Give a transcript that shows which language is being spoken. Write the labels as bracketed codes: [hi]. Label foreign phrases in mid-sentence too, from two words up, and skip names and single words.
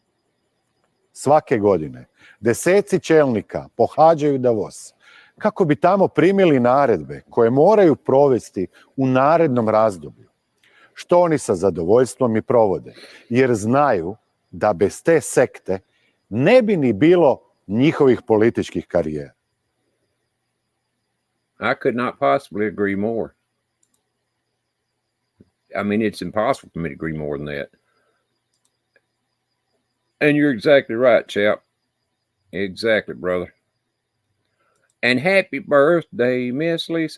[hr] Svake godine deseci čelnika pohađaju Davos kako bi tamo primili naredbe koje moraju provesti u narednom razdoblju, što oni sa zadovoljstvom i provode, jer znaju da bez te sekte ne bi ni bilo njihovih političkih karijera. [en] I could not possibly agree more. I mean, it's impossible for me to agree more than that. And you're exactly right, chap. Exactly, brother. And happy birthday, Miss Lisa.